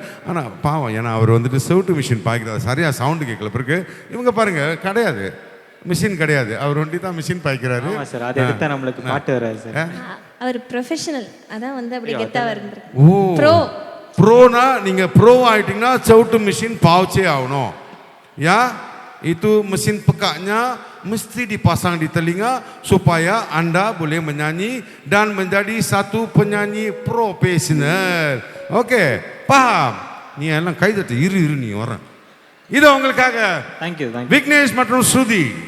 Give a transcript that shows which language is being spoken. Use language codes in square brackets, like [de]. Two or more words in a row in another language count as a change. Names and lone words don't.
[ta] ஆனா பாவம், ஏன்னா அவர் வந்துட்டு செவுட்டு மிஷின் பாய்க்கிறார், சரியா சவுண்டு கேட்கல பிறகு. இவங்க பாருங்க கிடையாது, மிஷின் கிடையாது, அவர் ஒண்டி தான் மிஷின் பாய்க்கிறாரு. ஆமா சார், அது எடுத்தா நம்மளுக்கு பாட்டு வராது சார். அவர் ப்ரொஃபஷனல், அதான் வந்து அப்படி கெத்தா வருது. ஓ ப்ரோ ப்ரோனா நீங்க ப்ரோ ஆயிட்டீங்கன்னா செவுட்டு மிஷின் பாவச்சே ஆகணும். [ms] Ya, itu mesin pekaknya mesti dipasang di telinga supaya Anda boleh menyanyi dan menjadi satu penyanyi profesional. Oke, paham? [ta] நீ எல்லாம் கைதட்டு, இரு நீ வர. இது உங்களுக்காக தேங்க்யூ விக்னேஷ் மற்றும் ஸ்ருதி.